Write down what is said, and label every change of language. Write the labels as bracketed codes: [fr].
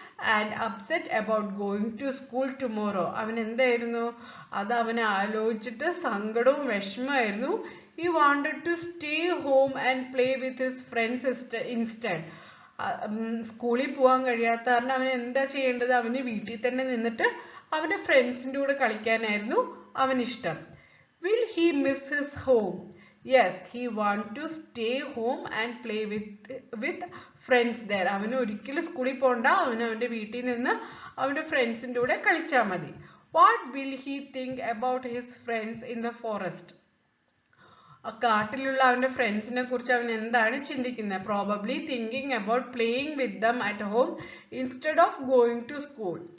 [en] and upset about going to school tomorrow. [ml] അവൻ എന്തായിരുന്നു അത് അവനെ ആലോചിച്ചിട്ട് സങ്കടവും വിഷമമായിരുന്നു. [en] He wanted to stay home and play with his friends instead. [ml] സ്കൂളിൽ പോകാൻ കഴിയാത്ത കാരണം അവൻ എന്താ ചെയ്യേണ്ടത്? അവന് വീട്ടിൽ തന്നെ നിന്നിട്ട് അവന്റെ ഫ്രണ്ട്സിന്റെ കൂടെ കളിക്കാനായിരുന്നു അവനിഷ്ടം. [en] Will he miss his home? Yes, he want to stay home and play with friends there. [ml] അവന് ഒരിക്കലും സ്കൂളിൽ പോകണ്ട, അവന്റെ വീട്ടിൽ നിന്ന് അവന്റെ ഫ്രണ്ട്സിന്റെ കൂടെ കളിച്ചാൽ മതി. [en] What will he think about his friends in the forest? [ml] കാട്ടിലുള്ള അവന്റെ ഫ്രണ്ട്സിനെ കുറിച്ച് അവൻ എന്താണ് ചിന്തിക്കുന്നത്? [en] Probably thinking about playing with them at home instead of going to school.